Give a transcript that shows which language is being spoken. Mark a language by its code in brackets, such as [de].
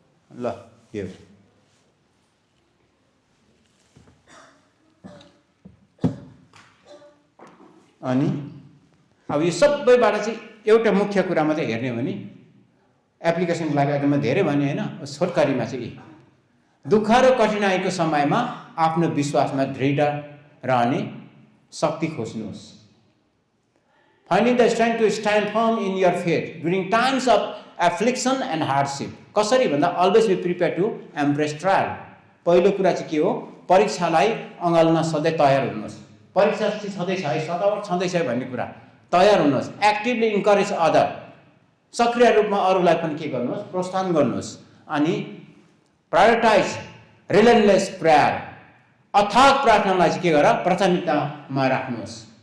[ne] ल यो अनि अब यो सबैबाट चाहिँ एउटा मुख्य कुरामा चाहिँ हेर्ने हो भने एप्लिकेसनको लागि एकदमै धेरै भने होइन, छोटकरीमा चाहिँ दुःख र कठिनाइको समयमा आफ्नो विश्वासमा दृढ रहने शक्ति खोज्नुहोस्। [en] Finding the strength to stand firm in your faith during times of affliction and hardship. [ne] कसरी भन्दा [en] always be prepared to embrace trial. [ne] पहिलो कुरा चाहिँ के हो, परीक्षालाई अँगाल्न सधैँ तयार हुनुहोस्। परीक्षा छँदैछ है, सतावट छँदैछ भन्ने कुरा तयार हुनुहोस्। [en] actively encourage other, [ne] सक्रिय रूपमा अरूलाई पनि के गर्नुहोस्, प्रोत्साहन गर्नुहोस्। अनि [en] prioritise relentless prayer, [ne] अथाक प्रार्थनालाई चाहिँ के गर, प्राथमिकतामा राख्नुहोस्।